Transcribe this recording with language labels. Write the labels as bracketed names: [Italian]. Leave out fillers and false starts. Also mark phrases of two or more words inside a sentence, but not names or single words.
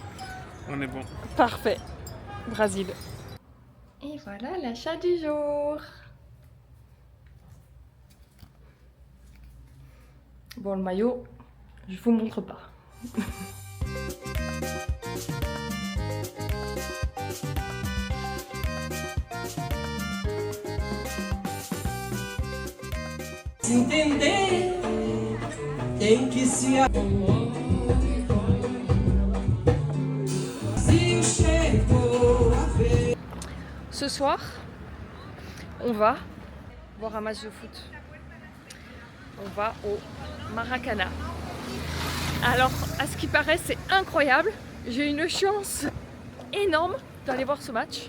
[French] on est bon. Parfait. Brésil. Et voilà l'achat du jour. Bon, le maillot, je vous montre pas. [Portuguese] Se entender, tem que se amar. Se chegou a ver. [French] Ce soir, on va voir un match de foot. On va au Maracana. Alors, à ce qui paraît, c'est incroyable. J'ai une chance énorme d'aller voir ce match.